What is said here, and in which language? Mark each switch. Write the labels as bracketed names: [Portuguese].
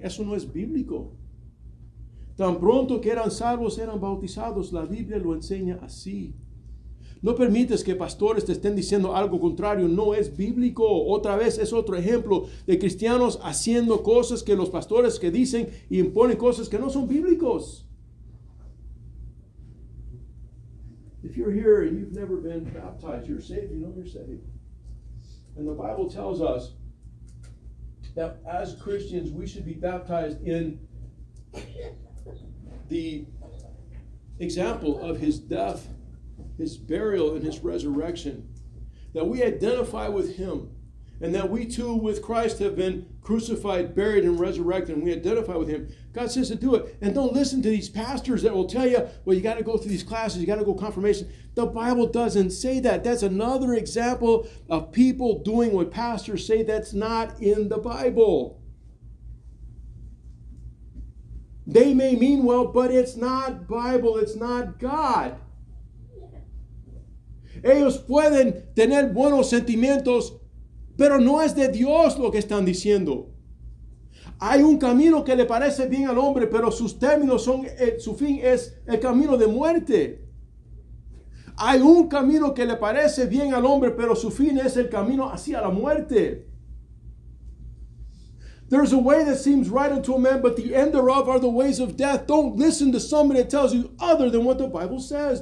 [Spanish] Eso no es bíblico. Tan pronto que eran salvos, eran bautizados. La Biblia lo enseña así. No permites que pastores te estén diciendo algo contrario. No es bíblico. Otra vez es otro ejemplo de cristianos haciendo cosas que los pastores que dicen y imponen cosas que no son bíblicos. [English] If you're here and you've never been baptized, you're saved, you know you're saved. And the Bible tells us that as Christians, we should be baptized in the example of His death, His burial, and His resurrection. That we identify with Him and that we too with Christ have been crucified, buried, and resurrected, and we identify with him. God says to do it. And don't listen to these pastors that will tell you, well, you got to go through these classes, you got to go confirmation. The Bible doesn't say that. That's another example of people doing what pastors say that's not in the Bible. They may mean well, but it's not Bible, it's not God. [Spanish] Ellos pueden tener buenos sentimientos, pero no es de Dios lo que están diciendo. Hay un camino que le parece bien al hombre, pero sus términos son, su fin es el camino de muerte. Hay un camino que le parece bien al hombre, pero su fin es el camino hacia la muerte. [English] There's a way that seems right unto a man, but the end thereof are the ways of death. Don't listen to somebody that tells you other than what the Bible says.